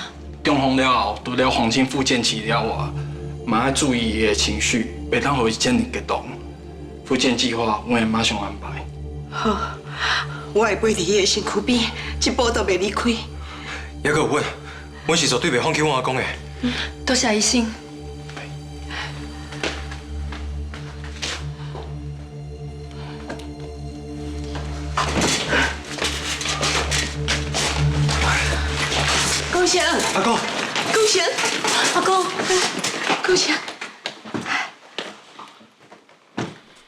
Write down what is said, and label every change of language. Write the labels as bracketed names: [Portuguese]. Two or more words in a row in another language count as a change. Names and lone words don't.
[Min Nan Chinese] 中风了后，除了黄金复健治疗外，嘛要注意伊的情绪，袂当予伊精神激动。复健计划我会马上安排。好，我会陪伫伊的身躯边，一步都袂离开。还阁有阮是绝对袂放弃阮阿公的。多谢医生。公祥，阿公，公祥，阿公，公祥。